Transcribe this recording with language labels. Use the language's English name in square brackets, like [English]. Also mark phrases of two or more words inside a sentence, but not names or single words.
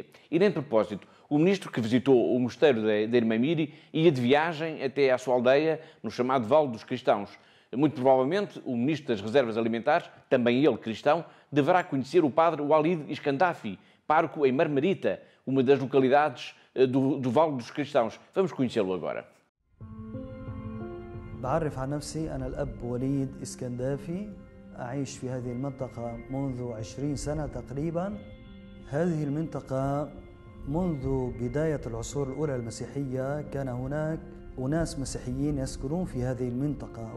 [Portuguese] E nem de propósito, o ministro que visitou o mosteiro da irmã Miri ia de viagem até à sua aldeia, no chamado Vale dos Cristãos. Muito provavelmente, o ministro das Reservas Alimentares, também ele cristão, deverá conhecer o padre Walid Iskandafi, pároco em Marmarita, uma das localidades do Vale dos Cristãos. Vamos conhecê-lo agora. [Arabic] بعرف عن نفسي أنا الأب وليد إسكندافي أعيش في هذه المنطقة منذ 20 سنة تقريبا. هذه المنطقة منذ بداية العصور الأولى المسيحية كان هناك أناس مسيحيين يسكنون في هذه المنطقة.